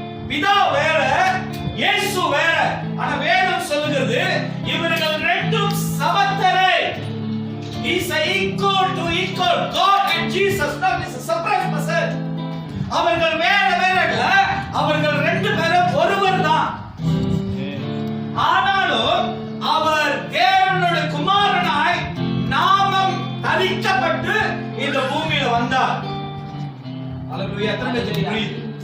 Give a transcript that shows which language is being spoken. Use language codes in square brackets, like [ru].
[ta] பிதா வேற, இயேசு வேற. ஆனா வேதம் சொல்லுகிறது இவர்கள் ரெண்டும் சமத்தரை. [en] Is equal to equal. God and Jesus not is a separate person. [ta] அவர்கள் வேற வேற இல்ல, அவர்கள் ரெண்டு பேரும் ஒருவர் தான். ஆனாலும் அவர் தேவனுடைய குமாரனாய் நாமம் தரிக்கப்பட்டு இந்த பூமியில வந்தார். அல்லேலூயா. எத்தனை பேருக்கு புரியுது?